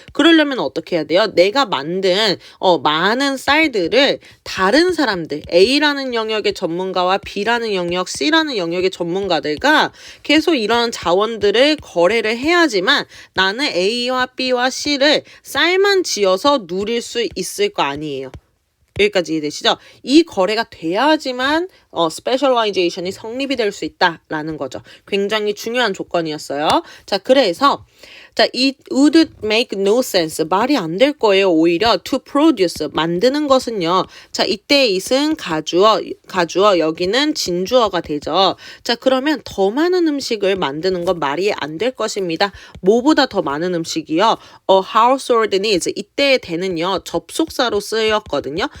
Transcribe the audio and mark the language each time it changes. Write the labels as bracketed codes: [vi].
[ko] 그러려면 어떻게 해야 돼요? 내가 만든 많은 쌀들을 다른 사람들, A라는 영역의 전문가와 B라는 영역, C라는 영역의 전문가들과 계속 이런 자원들을 거래를 해야지만 나는 A와 B와 C를 쌀만 지어서 누릴 수 있을 거 아니에요. 여기까지 이해되시죠? 이 거래가 돼야지만 스페셜라이제이션이 성립이 될 수 있다라는 거죠. 굉장히 중요한 조건이었어요. 자, 그래서 [en] it would make no sense. [ko] 말이 안 될 거예요. 오히려 [en] to produce. [ko] 만드는 것은요. 자, 이때 it은 가주어, 여기는 진주어가 되죠. 자, 그러면 더 많은 음식을 만드는 건 말이 안 될 것입니다. 뭐보다 더 많은 음식이요? [en] household needs. [ko] 이때의 대는요. 접속사로 쓰였거든요.